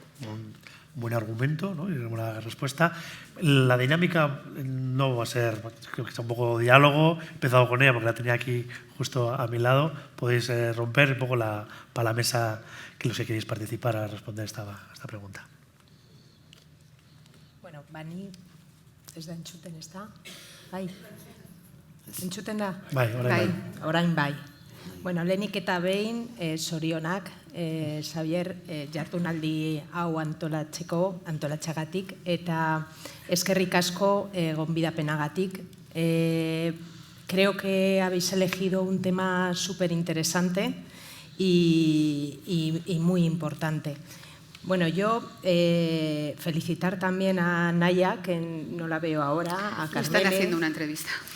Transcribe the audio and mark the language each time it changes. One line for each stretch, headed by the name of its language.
Spanish: Un buen argumento, ¿no? Y una buena respuesta. La dinámica no va a ser, creo que está un poco diálogo. He empezado con ella porque la tenía aquí justo a mi lado. Podéis romper un poco para la mesa, que los que queréis participar a responder esta pregunta.
Basque: Bueno, Bani, ez da entzuten, ez da? Bai, entzuten da? Bai, orain bai. Bueno, lehenik eta behin, zorionak, Xavier, jardunaldi hau antolatxagatik, eta eskerrik asko gonbidapenagatik.
Spanish: Creo que habéis elegido un tema súper interesante y muy importante. Bueno, yo felicitar también a Naya, que no la veo ahora, a Carmele. Están haciendo una entrevista.